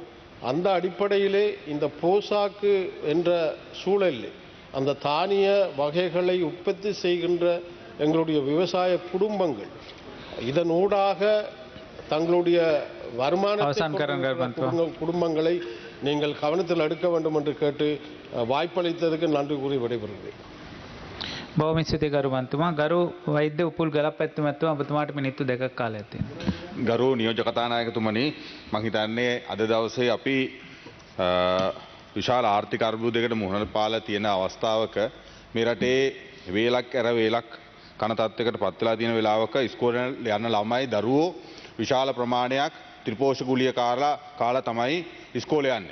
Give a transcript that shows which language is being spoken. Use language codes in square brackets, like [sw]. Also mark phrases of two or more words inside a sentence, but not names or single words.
[ta] அந்த அடிப்படையிலே இந்த போசாக்கு என்ற சூழலில் அந்த தானிய வகைகளை உற்பத்தி செய்கின்ற எங்களுடைய விவசாய குடும்பங்கள் இதனூடாக தங்களுடைய வருமானத்தை அவசான் கரங்கள் குடும்பங்களை நீங்கள் கவனத்தில் எடுக்க வேண்டும் என்று கேட்டு வாய்ப்பளித்ததுக்கு நன்றி கூறி விடைபெறுகிறேன். [si] බොහොම ස්තුතියි ගරු මන්තුමා. ගරු වෛද්‍ය උපුල් ගලපැත්තු මැතිතුමා ඔබතුමාට මිනිත්තු 2ක් කාලයක් තියෙනවා. ගරු නියෝජ්‍ය කතානායකතුමනි, මම හිතන්නේ අද දවසේ අපි විශාල ආර්ථික අර්බුදයකට මුහුණ පාලා තියෙන අවස්ථාවක මේ රටේ වේලක් ඇර වේලක් කන තත්ත්වයකට පත් වෙලා තියෙන වෙලාවක ඉස්කෝලේ යන ළමයි දරුවෝ විශාල ප්‍රමාණයක් ත්‍රිපෝෂ ගුලිය කාලා තමයි ඉස්කෝලේ යන්නේ.